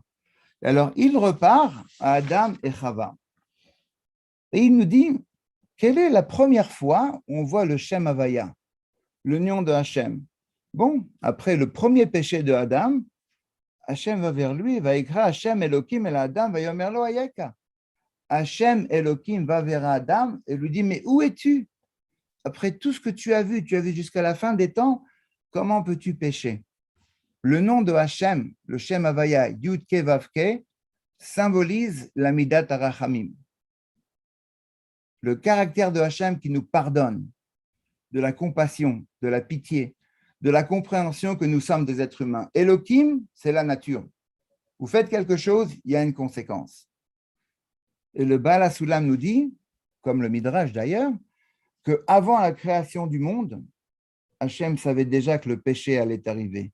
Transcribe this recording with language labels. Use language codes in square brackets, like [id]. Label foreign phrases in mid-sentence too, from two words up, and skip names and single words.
[fr] Alors, il repart à Adam et Chava. Et il nous dit, quelle est la première fois où on voit le [he] שם הוויה, [fr] le nom de Hachem? Bon, après le premier péché de Adam, Hachem va vers lui, va écrire [he] השם אלוהים אל אדם ויאמר לו איכה. [fr] Hachem Elohim va vers Adam et lui dit, mais où es-tu? Après tout ce que tu as vu jusqu'à la fin des temps, comment peux-tu pécher? Le nom de Hachem, le [he] שם הוויה, יוד-קה ואו-קה, [fr] symbolise la [he] מידת הרחמים. [fr] Le caractère de Hachem qui nous pardonne, de la compassion, de la pitié, de la compréhension que nous sommes des êtres humains. Elohim, c'est la nature. Vous faites quelque chose, il y a une conséquence. Et le Baal HaSulam nous dit, comme le Midrash d'ailleurs, qu'avant la création du monde, Hachem savait déjà que le péché allait arriver.